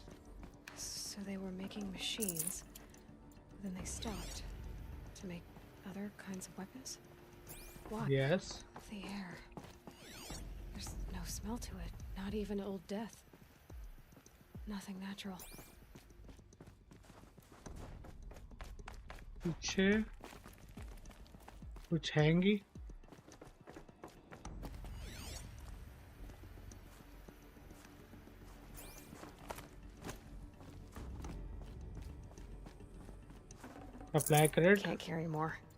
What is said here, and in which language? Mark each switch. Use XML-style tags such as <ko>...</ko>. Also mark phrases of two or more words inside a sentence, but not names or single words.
<en>So they were making machines, then they stopped to make other kinds of weapons? Why? Yes. The air. There's no smell to it, not even old death. Nothing natural.</en> <hi>पीछे कुछ हैंगी.</hi> <en>Apply credit. Can't carry more.</en>